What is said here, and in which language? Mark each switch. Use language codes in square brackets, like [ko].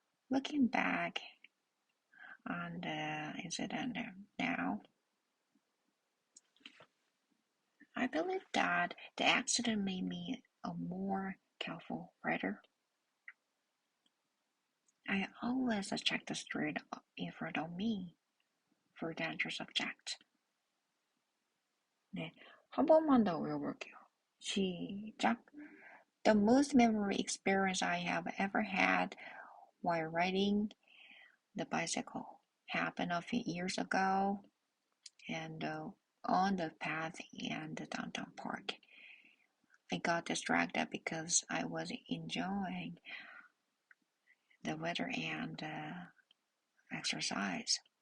[en] Looking back on the incident now, I believe that the accident made me a more careful writer. I always check the street in front of me for dangerous objects. [ko] 네, 한 번만 더 외워볼게요. 시작. [en] The most memorable experience I have ever had while riding the bicycle happened a few years ago and on the path in the downtown park. I got distracted because I was enjoying the weather and exercise.